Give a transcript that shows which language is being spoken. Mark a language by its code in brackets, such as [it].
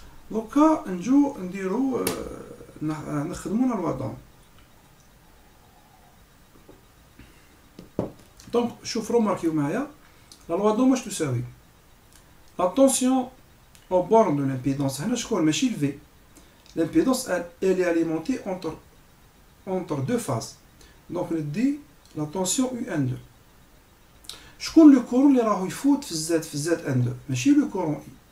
[ar] دوكا نجو نديرو نخدمو لا لوا دوم. دونك شوف روماركيو معايا لا لوا دوم واش تساوي. لا طونسيون [fr] au borne de l'impédance [ar] هنا شكون ماشي الفي. [fr] l'impédance elle est alimentée entre deux phases. donc ندي la tension UN2. [ar] شكون لو كورون اللي راهو يفوت في الزاد N2 ماشي لو كورون اي.